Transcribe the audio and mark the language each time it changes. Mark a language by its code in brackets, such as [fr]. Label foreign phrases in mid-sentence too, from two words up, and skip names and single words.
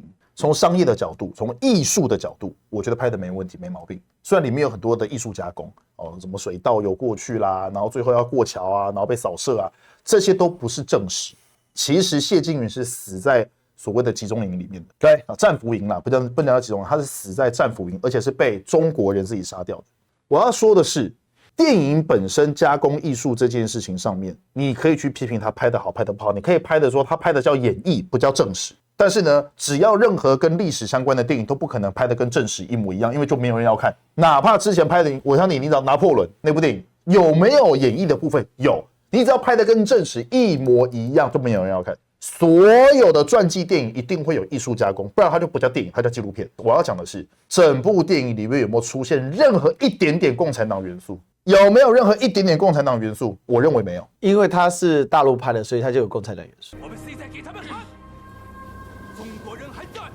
[zh] 從商業的角度，從藝術的角度，我覺得拍的沒問題，沒毛病。雖然裡面有很多的藝術加工，什麼水道游過去啦，然後最後要過橋啊，然後被掃射啊，這些都不是正史。其實謝金魚是死在所謂的集中營裡面的，對啊，戰俘營啦，不能叫集中營，他是死在戰俘營，而且是被中國人自己殺掉的。我要說的是，電影本身加工藝術这件事情上面，你可以去批評他拍得好，拍得不好，你可以拍的說他拍的叫演繹，不叫正史。但是呢，只要任何跟歷史相關的電影都不可能拍得跟正史一模一樣，因為就没有人要看。哪怕之前拍的，我想你知道拿破崙那部電影有沒有演繹的部分？有。你只要拍的跟正史一模一樣，就沒有人要看。所有的傳記電影一定會有藝術加工，不然它就不叫電影，它叫紀錄片。我要講的是，整部電影裡面有沒有出現任何一點點共產黨元素？有沒有任何一點點共產黨元素？我認為沒有，因為它是大陸拍的，所以它就有共產黨元素。我們現在給他們看，中國人還在。